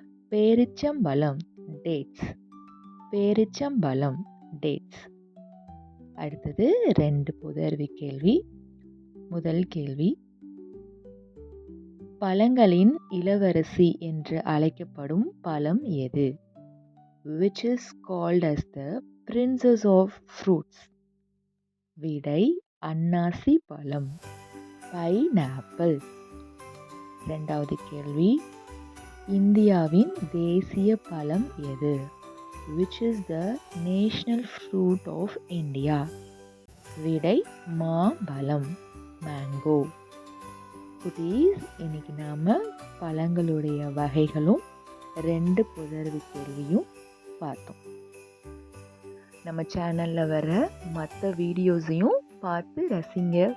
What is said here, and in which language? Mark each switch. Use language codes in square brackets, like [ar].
[ta] பேரிச்சம்பழம், டேட்ஸ், பேரிச்சம்பழம், டேட்ஸ். அடுத்தது 2 பொதறிவு கேள்வி. முதல் கேள்வி, பழங்களின் இளவரசி என்று அழைக்கப்படும் பழம் எது? [en] Which is called as the princess of fruits? [ta] விடை, அன்னாசி பழம், பைனாப்பிள். இரண்டாவது கேள்வி, இந்தியாவின் தேசிய பழம் எது? [en] Which is the national fruit of India? [ta] விடை, மாம்பழம், மேங்கோ. குட்டீஸ், இன்னைக்கு நாம பழங்களுடைய வகைகளும் 2 புதர்வு கேள்வியும் பார்த்தோம். நம்ம சேனலில் வர மற்ற வீடியோஸையும் பார்த்து ரசிங்க.